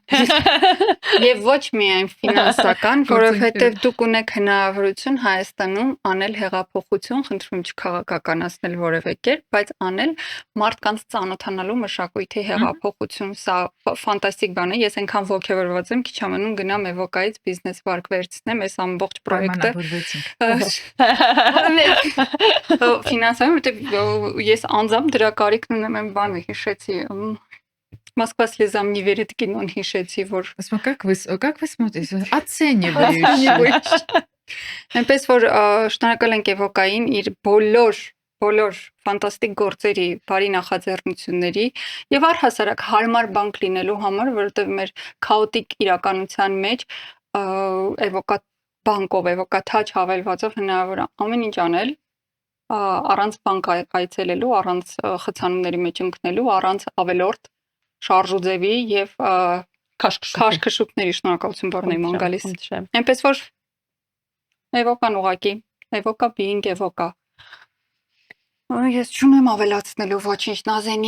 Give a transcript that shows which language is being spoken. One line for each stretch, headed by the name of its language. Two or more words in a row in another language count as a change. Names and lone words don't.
Armenian: Եվ ոչ միայն ֆինանսական, որովհետև դուք ունեք հնարավորություն Հայաստանում անել հեղափոխություն, խնդրում չքաղաքականացնել որևէ կերպ, բայց անել մարդկանց ծանոթանալու մշակույթի հեղափոխություն։ Սա ֆանտաստիկ բան է։ Ես այնքան ոգևորված եմ, քիչ ամենում գնամ Էվոկայից բիզնես վարկ վերցնեմ այս ամբողջ պրոյեկտը։ Ֆինանսային, որտեղ ես անձամբ դրա կարիքն ունեմ, բանը հիշեցի Москва слезам не верит кинոն հիշեցի, որ
Russian: как вы смотрите? Оцениваешь.
Armenian: Այնպես որ շնորհակալ ենք Էվոկային իր բոլոր ֆանտաստիկ գործերի, բարի նախաձեռնությունների եւ առհասարակ հարմար բանկ լինելու համար, որովհետեւ մեր քաոտիկ իրականության մեջ Էվոկա բանկով, Էվոկա թաչ հավելվածով հնարավոր է ամեն ինչ անել առանց բանկ այցելելու, առանց խցանումների մեջ ընկնելու, առանց ավելորդ շարժուձևի եւ քաշքշուկների շնորհակալություն բառն եմ գալիս։ Այնպես որ Էվոկան ուղակի, Էվոկա being Էվոկա։ Ես չունեմ ավելացնելու ոչինչ Նազենի։